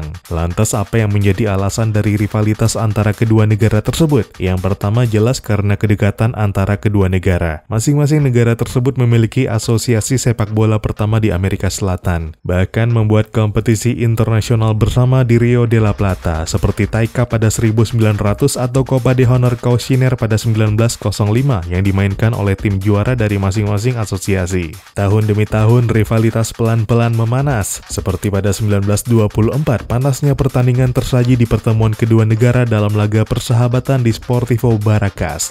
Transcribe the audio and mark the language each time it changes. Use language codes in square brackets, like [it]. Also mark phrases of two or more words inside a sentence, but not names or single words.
[id] Lantas apa yang menjadi alasan dari rivalitas antara kedua negara tersebut? Yang pertama jelas karena kedekatan antara kedua negara. Masing-masing negara tersebut memiliki asosiasi sepak bola pertama di Amerika Selatan. Bahkan membuat kompetisi internasional bersama di Rio de la Plata seperti Thai Cup pada 1900 atau Copa de Honor Cauciner pada 1905 yang dimainkan oleh tim juara dari masing-masing asosiasi. Tahun demi tahun rivalitas pelan-pelan memanas. Seperti pada 1924, panasnya pertandingan tersaji di pertemuan kedua negara dalam laga persahabatan di Sportivo Barracas.